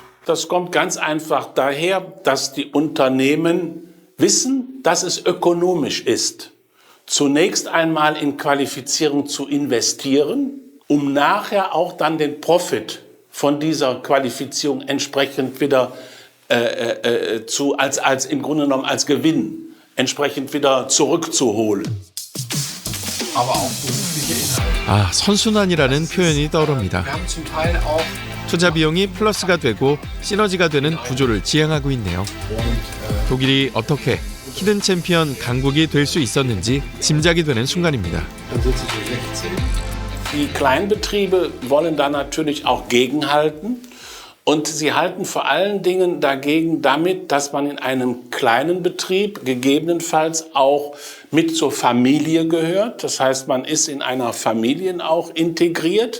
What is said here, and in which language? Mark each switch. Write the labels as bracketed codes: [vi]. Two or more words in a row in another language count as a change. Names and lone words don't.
[de] Das kommt ganz einfach daher, dass die Unternehmen wissen, dass es ökonomisch ist, zunächst einmal in Qualifizierung zu investieren, um nachher auch dann den Profit von dieser Qualifizierung entsprechend wieder im Grunde genommen als Gewinn entsprechend wieder zurückzuholen. Aber auch berufliche Inhalte. [ko] 아, 선순환이라는 표현이 떠오릅니다. [de] Wir haben zum Teil auch [ko] 투자 비용이 플러스가 되고 시너지가 되는 구조를 지향하고 있네요. 독일이 어떻게 [en] hidden champion [ko] 강국이 될 수 있었는지 짐작이 되는 순간입니다. [de] Die Kleinbetriebe wollen da natürlich auch gegenhalten und sie halten vor allen Dingen dagegen damit, dass man in einem kleinen Betrieb gegebenenfalls auch mit zur Familie gehört. Das heißt, man ist in einer Familie auch integriert.